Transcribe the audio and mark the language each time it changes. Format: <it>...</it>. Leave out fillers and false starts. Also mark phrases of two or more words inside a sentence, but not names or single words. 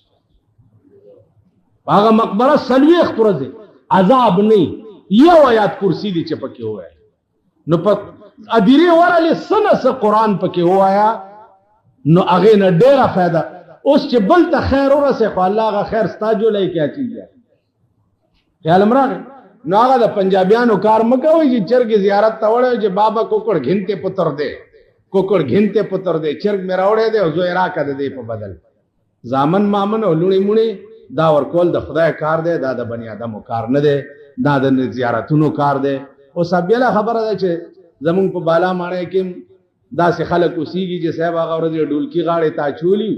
<ps>هغه مقبره 40 ورځې عذاب نه یو آیات کرسي دي چې پکې ووایه نو په ادیرې ورغلې څه نه څه قرآن پکې ووایه نو هغې نه ډېره فایده اوس چې بل ته خیر ورسې خو الله هغه خیر ستا جولی</ps> <ur>کیا چیز</ur> <ps>دی خیال م راغی نو هغه د پنجابیانو کار مه کوئ چې چرګ زیارت ته وړی چې</ps> <pa>بابا کوکړ گھنتے پتر دی کوکړ گھنتے پتر دی</pa> <ps>چرګ مې راوړی دی او زوی راکه د دې په بدل زامن مامن او لوڼې موڼې دا ورکول د خدای کار دی دا د بني ادمو کار نه دی دا د زیارتونو کار دی اوس بېله خبره ده چې زمونږ په بالا ماڼۍ کې داسې خلک اوسېږي چې صاحب هغه ورځ ډولکي غاړې ته اچولي</ps>